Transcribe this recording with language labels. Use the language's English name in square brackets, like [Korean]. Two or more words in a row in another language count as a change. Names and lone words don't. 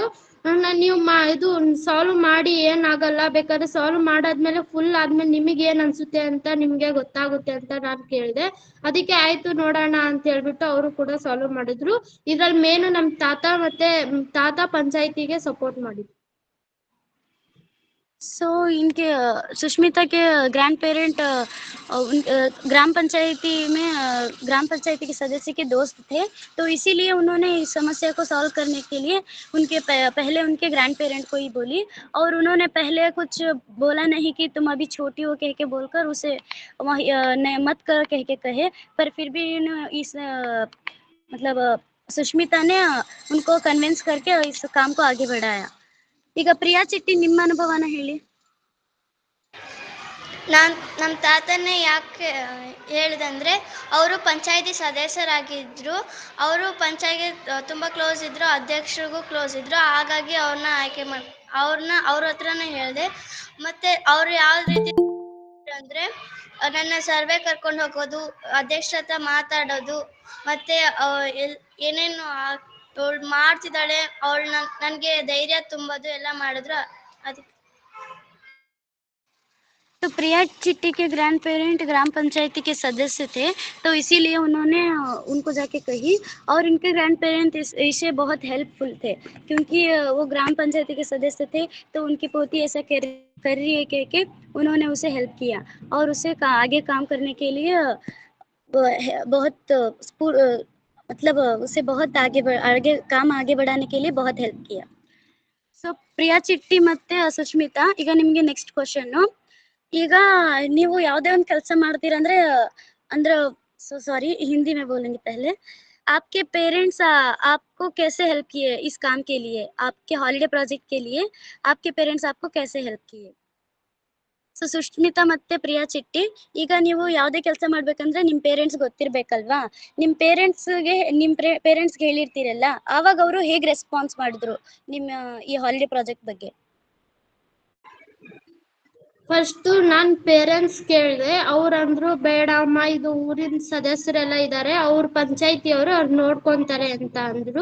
[Kannada] ನೀವು ಇದು ಸಾಲ್ವ್ ಮಾಡಿ ಏನಾಗಲ್ಲ, ಬೇಕಾದ್ರೆ ಸಾಲ್ವ್ ಮಾಡಾದ್ಮೇಲೆ ಫುಲ್ ಆದ್ಮೇಲೆ ನಿಮಗೆ ಏನ್ ಅನ್ಸುತ್ತೆ ಅಂತ ನಿಮ್ಗೆ ಗೊತ್ತಾಗುತ್ತೆ ಅಂತ ನಾನ್ ಕೇಳಿದೆ. ಅದಕ್ಕೆ ಆಯ್ತು ನೋಡೋಣ ಅಂತ ಹೇಳ್ಬಿಟ್ಟು ಅವರು ಕೂಡ ಸಾಲ್ವ್ ಮಾಡಿದ್ರು. ಇದ್ರಲ್ಲಿ ಮೇನು ನಮ್ ತಾತ ಪಂಚಾಯತಿಗೆ ಸಪೋರ್ಟ್ ಮಾಡಿದ್ರು. [Hindi] सो इनके सुष्मिता के [English] grand parent [Hindi] ग्राम पंचायती के सदस्य के दोस्त थे, तो इसीलिए उन्होंने इस समस्या को सॉल्व करने के लिए पहले उनके [English] grand parent [Hindi] को ही बोली, और उन्होंने पहले कुछ बोला नहीं कि तुम अभी छोटी हो कह के बोलकर उसे मत कर कह के कहे, पर फिर भी मतलब सुष्मिता ने उनको कन्विंस करके इस काम को आगे बढ़ाया. [Kannada] ಈಗ ಪ್ರಿಯಾ ಚಿಟ್ಟಿ ನಿಮ್ಮ ಅನುಭವನ ಹೇಳಿ. ನಮ್ಮ ತಾತನೇ ಯಾಕೆ ಹೇಳಿದಂದ್ರೆ, ಅವರು ಪಂಚಾಯತಿ ಸದಸ್ಯರಾಗಿದ್ರು, ಅವರು ಪಂಚಾಯತ್ಗೆ ತುಂಬ ಕ್ಲೋಸ್ ಇದ್ರು, ಅಧ್ಯಕ್ಷರಿಗೂ ಕ್ಲೋಸ್ ಇದ್ರು, ಹಾಗಾಗಿ ಅವ್ರನ್ನ ಆಯ್ಕೆ ಅವ್ರ ಹತ್ರನೇ ಹೇಳಿದೆ. ಮತ್ತೆ ಅವ್ರು ಯಾವ ರೀತಿ ಅಂದ್ರೆ, ನನ್ನ ಸರ್ವೆ ಕರ್ಕೊಂಡು ಹೋಗೋದು, ಅಧ್ಯಕ್ಷರ ಹತ್ರ ಮಾತಾಡೋದು, ಮತ್ತೆ ಏನೇನು ಅವಳು ಮಾಡ್ತಿದ್ದಾಳೆ ನನ್ಗೆ ಧೈರ್ಯ ತುಂಬೋದು ಎಲ್ಲ ಮಾಡಿದ್ರು. ಅದಕ್ಕೆ [Hindi] तो प्रिया चिट्टी के [English] grand parent [Hindi] ग्राम पंचायती के सदस्य थे, तो इसीलिए उन्होंने उनको जाके कही, और इनके ग्रैंड पेरेंट इसे बहुत हेल्पफुल थे, क्योंकि वो ग्राम पंचायती के सदस्य थे, तो उनकी पोती ऐसा कर रही है कह के उन्होंने उसे हेल्प किया, और उसे आगे काम करने के लिए बहुत मतलब उसे बहुत आगे बढ़ाने के लिए बहुत हेल्प किया. [Kannada] ಸೊ ಪ್ರಿಯಾ ಚಿಟ್ಟಿ ಮತ್ತೆ ಸುಷ್ಮಿತಾ, ಈಗ ನಿಮ್ಗೆ [English] next question. [Kannada] ಈಗ ನೀವು ಯಾವುದೇ ಒಂದು ಕೆಲಸ ಮಾಡ್ತೀರಂದ್ರೆ ಅಂದ್ರೆ [Hindi] सॉरी हिंदी में बोलेंगे पहले. आपके पेरेंट्स आपको कैसे हेल्प किए इस काम के लिए, आपके [English] holiday project [Hindi] के लिए आपके पेरेंट्स आपको कैसे हेल्प किए? [Kannada] ಸೊ ಸುಷ್ಮಿತಾ ಮತ್ತೆ ಪ್ರಿಯಾ ಚಿಟ್ಟಿ, ಈಗ ನೀವು ಯಾವುದೇ ಕೆಲಸ ಮಾಡ್ಬೇಕಂದ್ರೆ ನಿಮ್ ಪೇರೆಂಟ್ಸ್ ಗೊತ್ತಿರ್ಬೇಕಲ್ವಾ? ನಿಮ್ ಪೇರೆಂಟ್ಸ್ಗೆ ಹೇಳಿರ್ತೀರಲ್ಲ, ಆವಾಗ ಅವರು ಹೇಗೆ ರೆಸ್ಪಾನ್ಸ್ ಮಾಡಿದ್ರು ನಿಮ್ಮ ಈ [English] holiday project [Kannada] ಬಗ್ಗೆ? ಫಸ್ಟ್ ನಾನ್ ಪೇರೆಂಟ್ಸ್ ಕೇಳಿದೆ, ಅವ್ರಂದ್ರು ಬೇಡ ಅಮ್ಮ, ಇದು ಊರಿನ ಸದಸ್ಯರೆಲ್ಲ ಇದ್ದಾರೆ, ಅವ್ರ ಪಂಚಾಯತಿಯವರು ಅವ್ರು ನೋಡ್ಕೊಂತಾರೆ ಅಂತ ಅಂದ್ರು.